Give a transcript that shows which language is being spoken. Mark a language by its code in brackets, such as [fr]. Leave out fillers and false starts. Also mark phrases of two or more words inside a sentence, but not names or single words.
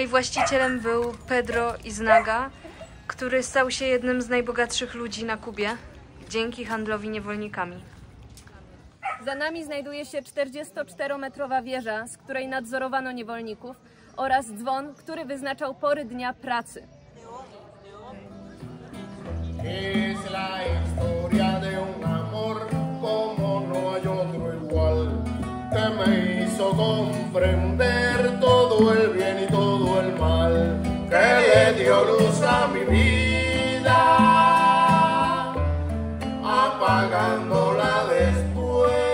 [pl] właścicielem był Pedro Iznaga, który stał się jednym z najbogatszych ludzi na Kubie dzięki handlowi niewolnikami. Za nami znajduje się 44-metrowa wieża, z której nadzorowano niewolników, oraz dzwon, który wyznaczał pory dnia pracy. [es] Es la historia de un amor como no hay otro igual, que me hizo comprender todo el bien y todo el mal, que le dio luz a mi vida, apagándola después.